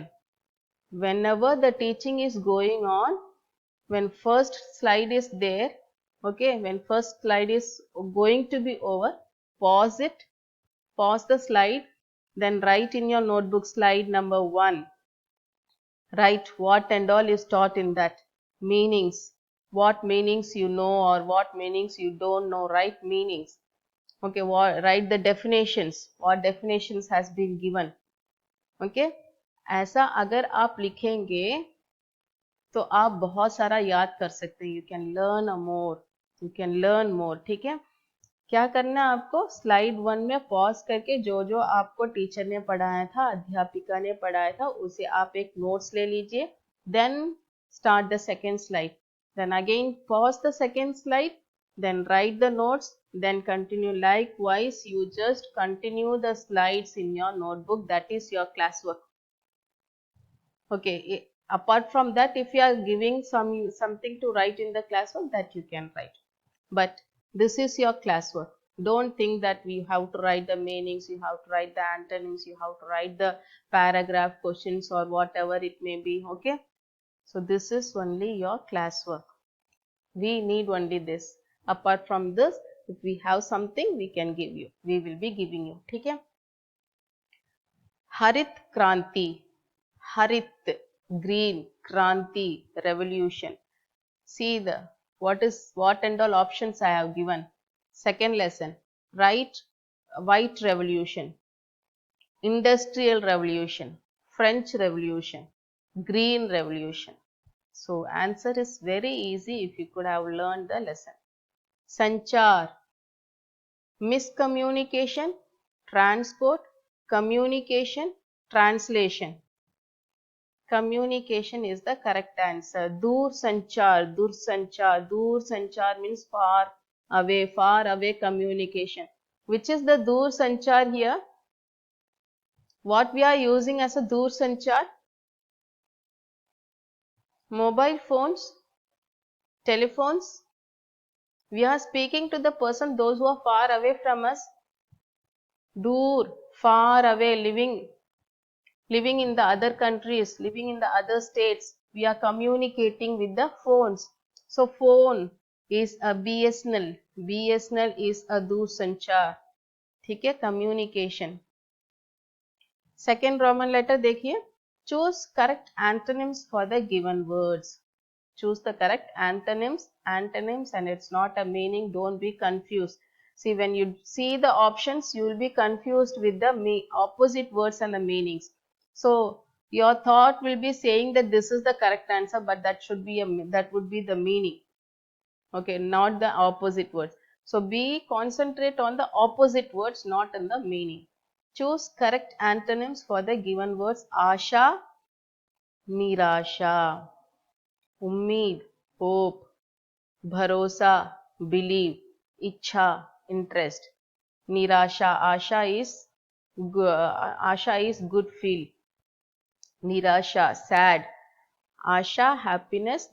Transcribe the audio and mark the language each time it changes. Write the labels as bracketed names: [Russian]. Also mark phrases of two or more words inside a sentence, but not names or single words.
[English] Whenever the teaching is going on, when first slide is there, okay, when first slide is going to be over, pause it, pause the slide, then write in your notebook slide number 1. Write what and all is taught in that. Meanings, what meanings you know or what meanings you don't know. Write meanings. Okay, write the definitions, what definitions has been given. [Hindi] Okay, ऐसा अगर आप लिखेंगे तो आप बहुत सारा याद कर सकते हैं. [English] You can learn more, you can learn more. [Hindi] ठीक है. क्या करना है आपको, स्लाइड 1 में पॉज करके जो जो आपको टीचर ने पढ़ाया था, अध्यापिका ने पढ़ाया था, उसे आप एक नोट्स ले लीजिए. [English] Then start the second slide. then again pause the second slide, then write the notes, then continue. Likewise, you just continue the slides in your notebook. That is your classwork. Okay, apart from that, if you are giving something to write in the classwork, that you can write, but this is your classwork. Don't think that we have to write the meanings, you have to write the antonyms, you have to write the paragraph questions or whatever it may be. Okay, so this is only your classwork. We need only this. Apart from this, if we have something, we can give you, we will be giving you. [Hindi] ठीक है. हरित क्रांति, [English] Harit green, Kranti revolution. See the what and all options I have given. Second lesson, right, white revolution, industrial revolution, French revolution, green revolution. So answer is very easy if you could have learned the lesson. Sanchar, miscommunication, transport, communication, translation. Communication is the correct answer. [Hindi] दूर संचार, दूर संचार. दूर संचार [English] means far away communication. Which is the [Hindi] दूर संचार [English] here? What we are using as a [Hindi] दूर संचार? [English] Mobile phones, telephones. We are speaking to the person, those who are far away from us. Dur, far away, living in the other countries, living in the other states. We are communicating with the phones. So phone is a BSNL. BSNL is a [Hindi] दूर संचार. ठीक है, [English] communication. Second Roman letter देखिए. Choose correct antonyms for the given words. Choose the correct antonyms, and it's not a meaning. Don't be confused. See, when you see the options, you will be confused with the opposite words and the meanings. So your thought will be saying that this is the correct answer, but that would be the meaning. Okay, not the opposite words. So concentrate on the opposite words, not in the meaning. Choose correct antonyms for the given words. [Hindi] आशा, निराशा. उम्मीद, hope, भरोसा, believe, इच्छा, interest. निराशा, आशा [English] is good feel. [Hindi] निराशा, sad. आशा, happiness.